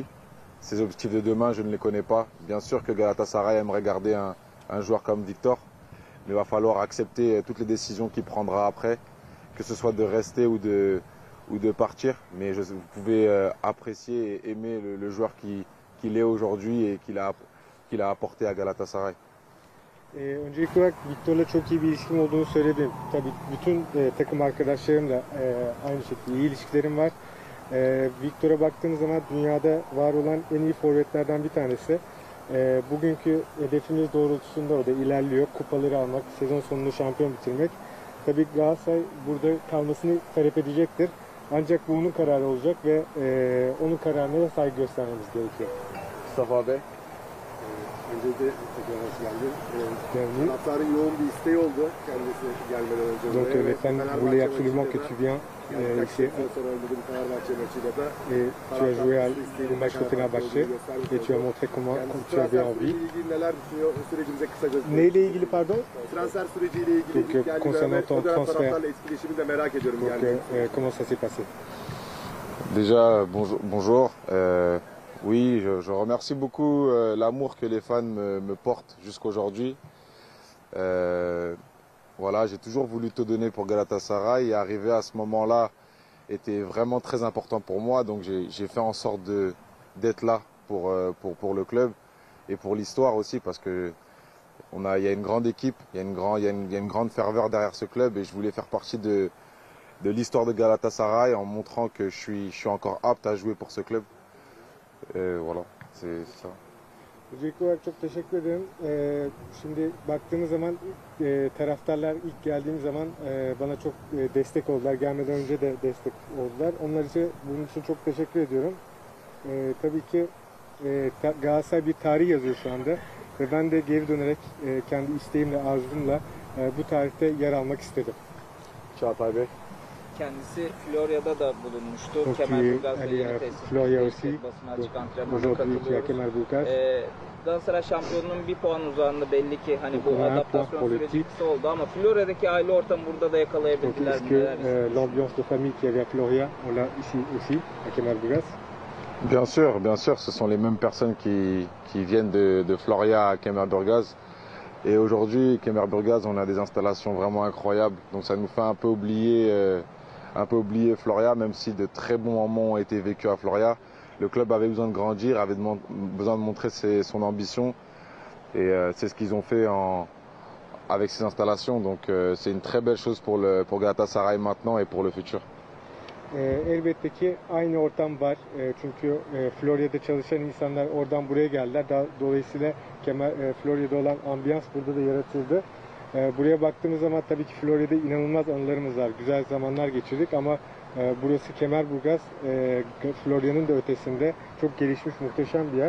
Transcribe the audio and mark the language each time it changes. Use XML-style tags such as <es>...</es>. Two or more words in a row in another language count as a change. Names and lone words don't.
<fr>Ses objectifs de demain, je ne les connais pas. Bien sûr que Galatasaray aimerait garder un joueur comme Victor. Mais il va falloir accepter toutes les décisions qu'il prendra après, que ce soit de rester ou de partir. Mais vous pouvez apprécier et aimer le joueur qu'il est aujourd'hui et qu'il a apporté à Galatasaray.</fr> <tr>Öncelikli olarak Victor'la çok iyi bir ilişkim olduğunu söyledim. Tabii bütün takım arkadaşlarımla aynı şekilde iyi ilişkilerim var. Victor'a baktığımız zaman dünyada var olan en iyi forvetlerden bir tanesi. Bugünkü hedefimiz doğrultusunda o da ilerliyor. Kupaları almak, sezon sonunu şampiyon bitirmek. tabii Galatasaray burada kalmasını talep edecektir. Ancak bu onun kararı olacak ve onun kararına da saygı göstermemiz gerekiyor. Mustafa Bey, önce de tekrar hoş geldin. Taraftarın yoğun bir isteği oldu kendisi gelmeden önce.</tr> <fr>Donc les fans voulaient absolument que tu viennes ici. Et tu as joué au match contre Fenerbahçe et tu as montré comment tu avais envie.</fr> <tr>Neyle ilgili pardon? Transfer süreciyle ilgili</tr> <fr>Donc concernant ton transfert.</fr> <tr>etkileşimini de merak ediyorum.</tr> <fr>Donc comment ça s'est passé? Déjà, bonjour. Oui, je remercie beaucoup l'amour que les fans me portent jusqu'aujourd'hui. Voilà, j'ai toujours voulu te donner pour Galatasaray et arriver à ce moment-là était vraiment très important pour moi. Donc j'ai fait en sorte d'être là pour le club et pour l'histoire aussi parce que il y a une grande équipe, il y a une grande ferveur derrière ce club et je voulais faire partie de l'histoire de Galatasaray en montrant que je suis encore apte à jouer pour ce club. Voilà, c'est ça.</fr> <tr>Öncelikli olarak çok teşekkür ederim. Şimdi baktığımız zaman taraftarlar ilk geldiğim zaman bana çok destek oldular. Gelmeden önce de destek oldular. Onlar için bunun için çok teşekkür ediyorum. Tabii ki Galatasaray bir tarih yazıyor şu anda ve ben de geri dönerek kendi isteğimle, arzumla bu tarihte yer almak istedim. Çağatay Bey. Kendisi Florya'da da bulunmuştu. Kemerburgaz ve yeni tesisinde basına açık antrenmana katılıyoruz. Galatasaray şampiyonunun bir puan uzağında belli ki hani bu adaptasyon süreci kısa oldu ama Florya'daki aile ortamı burada da yakalayabildiler mi?</tr> <fr>L'ambiance de famille qu'il y avait à Floria, on l'a ici aussi, à Kemerburgaz. Bien sûr, ce sont les mêmes personnes qui viennent de Floria à Kemerburgaz. Et aujourd'hui, Kemerburgaz, on a des installations vraiment incroyables. Donc ça nous fait un peu oublier Floria, même si de très bons moments ont été vécus à Floria. Le club avait besoin de grandir, avait besoin de montrer son ambition. Et c'est ce qu'ils ont fait avec ces installations. Donc c'est une très belle chose pour Galatasaray maintenant et pour le futur.</fr> <tr>Elbette ki aynı ortam var. Çünkü Florya'da çalışan insanlar oradan buraya geldiler. Dolayısıyla Florya'da olan ambiyans burada da yaratıldı. Buraya baktığımız zaman tabii ki Florya'da inanılmaz anılarımız var. Güzel zamanlar geçirdik ama burası Kemerburgaz, Florya'nın da ötesinde çok gelişmiş, muhteşem bir yer.</tr>